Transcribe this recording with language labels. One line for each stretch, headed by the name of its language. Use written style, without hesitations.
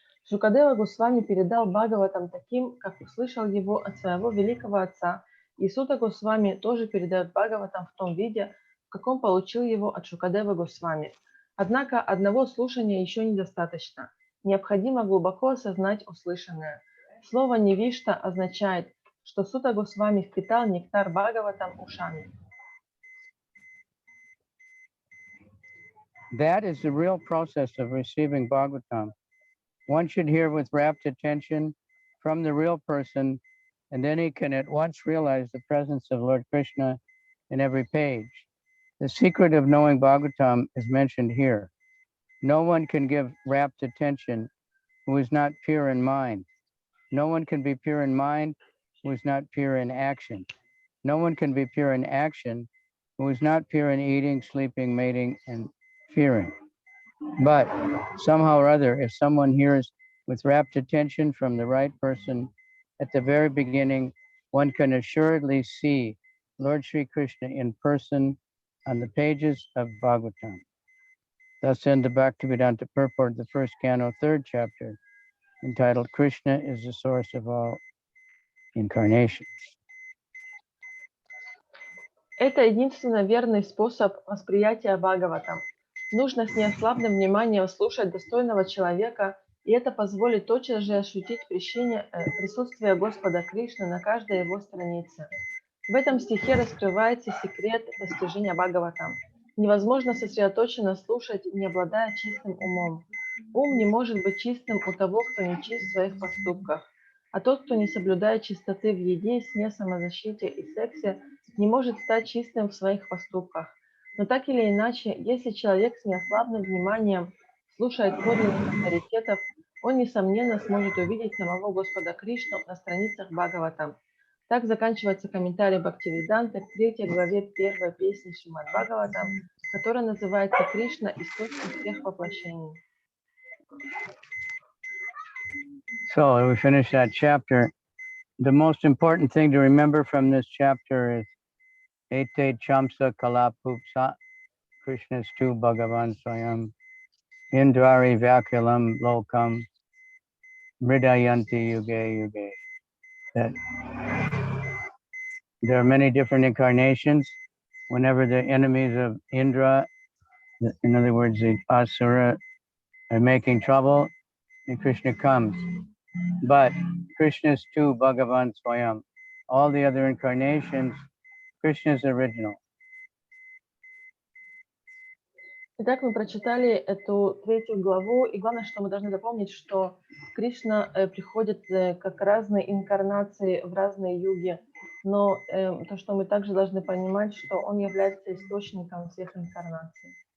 Russian: Шукадева Госвами передал Бхагаватам таким, как услышал его от своего великого отца, и Сута Госвами тоже передает Бхагаватам в том виде, в каком получил его от Шукадевы Госвами. Однако одного слушания еще недостаточно. Необходимо глубоко осознать услышанное. Слово «невишта» означает, что Сута Госвами впитал нектар Бхагаватам ушами.
English: That is the real process of receiving Bhagavatam. One should hear with rapt attention from the real person, and then he can at once realize the presence of Lord Krishna in every page. The secret of knowing Bhagavatam is mentioned here. No one can give rapt attention who is not pure in mind. No one can be pure in mind who is not pure in action. No one can be pure in action who is not pure in eating, sleeping, mating, and fearing. But somehow or other, if someone hears with rapt attention from the right person at the very beginning, one can assuredly see Lord Sri Krishna in person on the pages of Bhagavatam. Thus end the Bhaktivedanta purport, the first canto, third chapter, entitled Krishna is the source of all incarnations.
Russian: Это единственно верный способ восприятия Бхагаватам. Нужно с неослабным вниманием слушать достойного человека, и это позволит тотчас же ощутить присутствие Господа Кришны на каждой его странице. В этом стихе раскрывается секрет постижения Бхагаватам. Невозможно сосредоточенно слушать, не обладая чистым умом. Ум не может быть чистым у того, кто не чист в своих поступках. А тот, кто не соблюдает чистоты в еде, сне, самозащите и сексе, не может стать чистым в своих поступках. Но так или иначе, если человек с неослабным вниманием слушает подлинных авторитетов, он, несомненно, сможет увидеть самого Господа Кришну на страницах Бхагаватам. Так заканчивается комментарий Бхактивиданты к третьей главе первой песни Шримад Бхагаватам, которая называется «Кришна – источник всех воплощений».
English: So we finish that chapter. The most important thing to remember from this chapter is
Sanskrit: Ete Chamsa Kalapupsa, Krishna's tu Bhagavan Swayam, Indrari Vyakulam Lokam, Mridayanti Yuge Yuge.
English: That there are many different incarnations. Whenever the enemies of Indra, in other words, the Asura, are making trouble, and Krishna comes. But Krishna is too Bhagavan Swayam. All the other incarnations, Krishna is original.
Russian: Итак, мы прочитали эту третью главу, и главное, что мы должны запомнить, что Кришна приходит как разные инкарнации в разные юги, но то, что мы также должны понимать, что он является источником всех инкарнаций.